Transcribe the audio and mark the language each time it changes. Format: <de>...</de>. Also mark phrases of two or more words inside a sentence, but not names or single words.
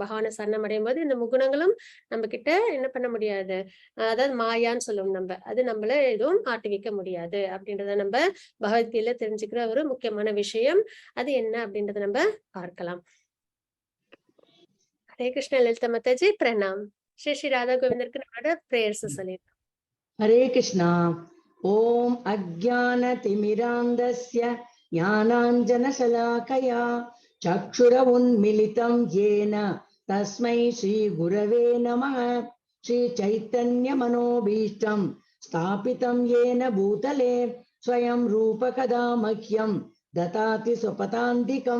<ta>பகவானை சரணம் அடையும் போது இந்த முகுணங்களும் நம்ம கிட்ட என்ன பண்ண முடியாது, அதாவது மாயான்னு சொல்லுவோம் நம்ம, அது நம்மள எதுவும் ஆட்டுவிக்க முடியாது அப்படின்றத நம்ம பகவத்கீதையில தெரிஞ்சுக்கிற ஒரு முக்கியமான விஷயம். அது என்ன அப்படின்றத நம்ம பார்க்கலாம். ஹரே கிருஷ்ண லலிதா மாதாஜி பிரணாம். श्री श्री राधा गोविंदருக்கு நம்மளோட பிரேயர்ஸ் சொல்லிருக்கோம்.</ta> <sa>हरे कृष्णा. ओम अज्ञानतिमिरान्धस्य ज्ञानाञ्जनशलाकया चक्षुरुन्मिलितं येन तस्मै श्रीगुरवे नमः. श्रीचैतन्यमनोभीष्टं स्थापितं येन भूतले स्वयं रूपकदा मह्यं ददाति स्वपदान्तिकं.</sa>